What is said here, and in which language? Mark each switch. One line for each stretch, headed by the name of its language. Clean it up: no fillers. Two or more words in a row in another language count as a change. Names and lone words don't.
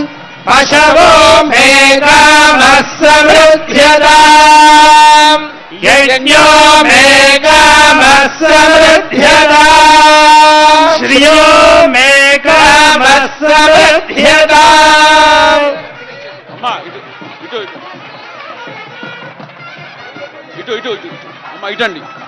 Sanskrit: पशवो मे कामस्य मृध्यताम् यज्ञो मे कामस्य मृध्यताम् श्रियो मे कामस्य मृध्यताम्
Telugu: అమ్మా ఇటు ఇటు ఇటు ఇటు ఇటు అమ్మా ఇటండి